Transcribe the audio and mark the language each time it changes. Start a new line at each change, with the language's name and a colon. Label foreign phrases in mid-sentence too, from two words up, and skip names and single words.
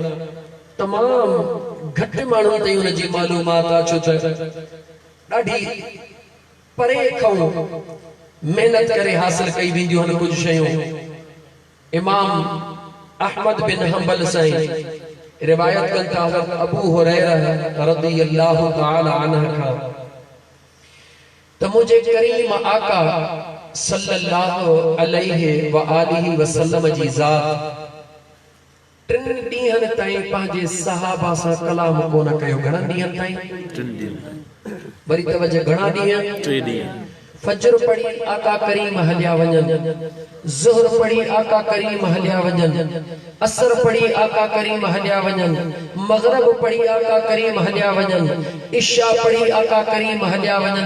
Sindhi: तमामु घटि माण्हुनि ताईं उन जी मालूमात आहे छो त ॾाढी परे खां महिनत करे हासिल कई वेंदियूं आहिनि कुझु शयूं इमाम अहमद बिन हंबल साईं रिवायत कनि था हज़रत अबू हुरैरा
Arabic: رضي الله تعالى عنه
Sindhi: खां त मुंहिंजे करीम आका
Arabic: صلى الله عليه و آله وسلم
Sindhi: जी ज़ात 3 ॾींहनि ताईं पंहिंजे सहाबा सां कलाम कोन कयो घणनि ॾींहनि ताईं वरी तवजह घणा ॾींहं 3 ॾींहं फजर पढ़ी आका करीम हलिया वञनि ज़ोहर पढ़ी आका करीम हलिया वजन, असर पढ़ी आका करीम हलिया वजन, मगरब पढ़ी आका करीम हलिया वजन, इशा पढ़ी आका करीम हलिया वजन।